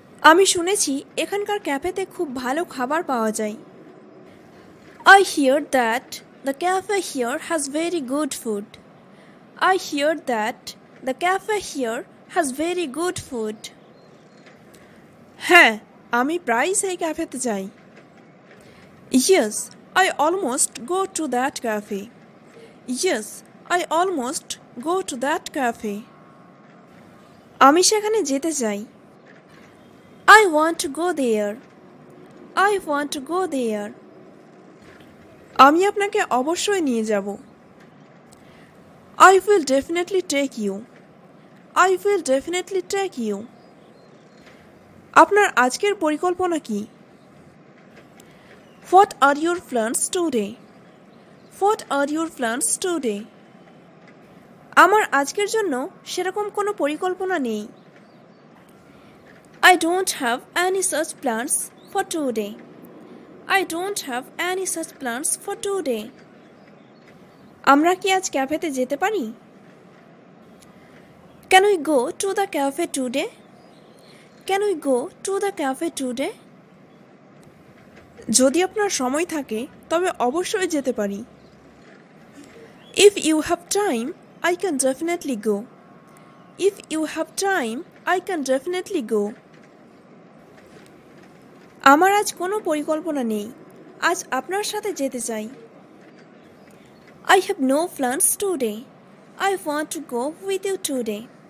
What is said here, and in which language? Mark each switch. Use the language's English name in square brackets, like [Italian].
[Bangla] আমি শুনেছি এখানকার ক্যাফেতে খুব ভালো খাবার পাওয়া যায়। [English] I hear that the cafe here has very good food. I hear that the cafe here has very good food. [Bangla] হ্যাঁ, আমি প্রায়ই সেই ক্যাফেতে যাই। [English] Yes, I almost go to that cafe. Yes, I almost go to that cafe. [Bangla] আমি সেখানে যেতে চাই। [English] I want to go there. I want to go there. [Bangla] আমি আপনাকে অবশ্যই নিয়ে যাব। [English] I will definitely take you. I will definitely take you. [Bangla] আপনার আজকের পরিকল্পনা কি? [English] What are your plans today? What are your plans today? [Bangla] আমার আজকের জন্য সেরকম কোনো পরিকল্পনা নেই। [English] I don't have any such plans for today. I don't have any such plans for today. [Bangla] আমরা কি আজ ক্যাফেতে যেতে পারি? [English] Can we go to the cafe today? Can we go to the cafe today? [Bangla] যদি আপনার সময় থাকে তবে অবশ্যই যেতে পারি। [English] If you have time, I can definitely go. If you have time, I can definitely go. [Bangla] আমার আজ কোনো পরিকল্পনা নেই। আজ আপনার সাথে যেতে চাই। [English] I have no plans today. I want to go with you today.